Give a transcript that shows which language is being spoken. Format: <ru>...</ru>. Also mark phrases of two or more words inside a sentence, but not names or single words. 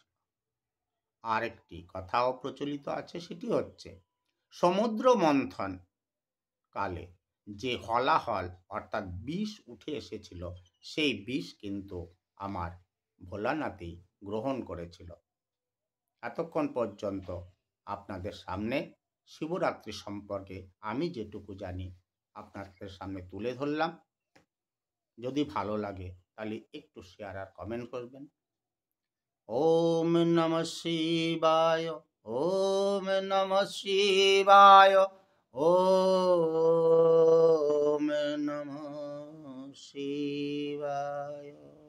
<bn>আরেকটি কথাও প্রচলিত আছে, সেটি হচ্ছে সমুদ্র মন্থন কালে যে হলাহল অর্থাৎ বিষ উঠে এসেছিল, সেই বিষ কিন্তু আমার ভোলানাথই গ্রহণ করেছিল। এতক্ষণ পর্যন্ত আপনাদের সামনে শিবরাত্রি সম্পর্কে আমি যেটুকু জানি আপনাদের সামনে তুলে ধরলাম। যদি ভালো লাগে তাহলে একটু শেয়ার আর কমেন্ট করবেন।</bn> <sa>ওম নমঃ শিবায়, ওম নমঃ শিবায়, ওম নমঃ শিবায়।</sa>